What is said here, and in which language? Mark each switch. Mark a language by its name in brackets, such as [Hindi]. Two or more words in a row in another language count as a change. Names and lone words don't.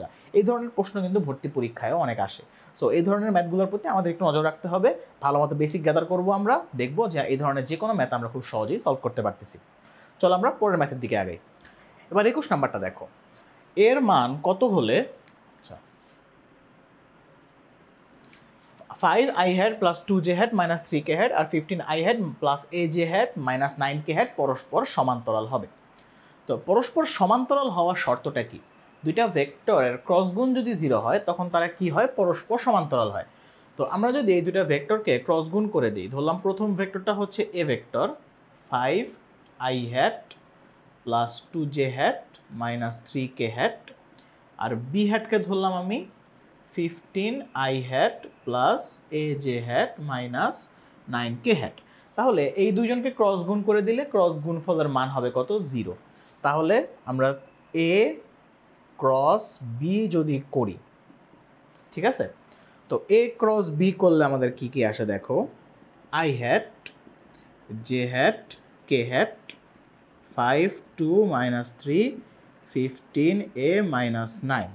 [Bangla] এই ধরনের প্রশ্ন কিন্তু ভর্তি পরীক্ষায়ও অনেক আসে। সো এই ধরনের ম্যাথগুলোর প্রতি আমাদের একটু নজর রাখতে হবে, ভালো মতো [English] basic gather [Bangla] করবো, আমরা দেখবো যে এই ধরনের যে কোনো ম্যাথ আমরা খুব সহজেই সলভ করতে পারতেছি। চলো আমরা পরের ম্যাথের দিকে আগাই। এবার 21 নাম্বারটা দেখো, এর মান কত হলে [English] 5i hat plus 2j hat minus 3k hat [Bangla] আর [English] 15i hat plus aj hat minus 9k hat [Bangla] পরস্পর সমান্তরাল হবে। তো পরস্পর সমান্তরাল হওয়ার শর্তটা কি? দুইটা ভেক্টরের ক্রস গুণ যদি 0 হয় তখন তারা কি হয়, পরস্পর সমান্তরাল হয়। তো আমরা যদি এই দুইটা ভেক্টরকে ক্রস গুণ করে দিই, ধরলাম প্রথম ভেক্টরটা হচ্ছে এ ভেক্টর [English] 5i hat plus 2j hat minus 3k hat, [Bangla] আর বি হ্যাটকে ধরলাম আমি [English] 15i hat plus aj hat minus 9k hat. [Bangla] তাহলে এই দুইজনকে ক্রস গুণ করে দিলে ক্রস গুণফলের মান হবে কত? 0। তাহলে আমরা [English] a cross b [Bangla] যদি করি, ঠিক আছে, তো [English] a cross b [Bangla] করলে আমাদের কি কি আসে দেখো, [English] i hat, j hat, k hat, [Bangla] 5 2 মাইনাস 3 15a মাইনাস 9।